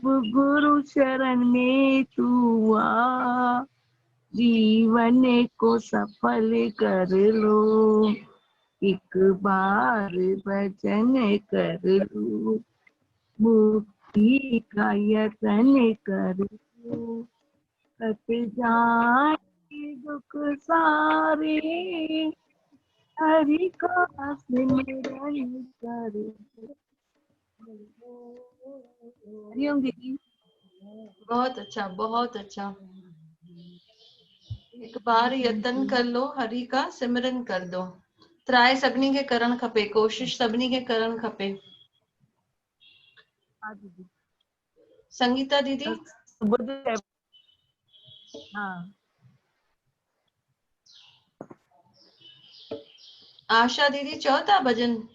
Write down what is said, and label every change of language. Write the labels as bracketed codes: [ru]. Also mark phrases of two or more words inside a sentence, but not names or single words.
[hi] गुरु शरण में तू आ, जीवन को सफल कर लो, एक बार भजन कर लो, मुक्ति का यतन कर लो, कट जाए दुख सारे, हरि का सिमरन कर लो। हरिओम दीदी। बहुत अच्छा बहुत अच्छा। एक बार यतन कर लो, हरि का सिमरन कर दो। [sd] ट्राई सभिनी खे करणु खपे, कोशिश सभिनी खे करणु खपे। [hi] हाँ दीदी। संगीता दीदी हाँ [sd] आशा दीदी चओ था भॼन।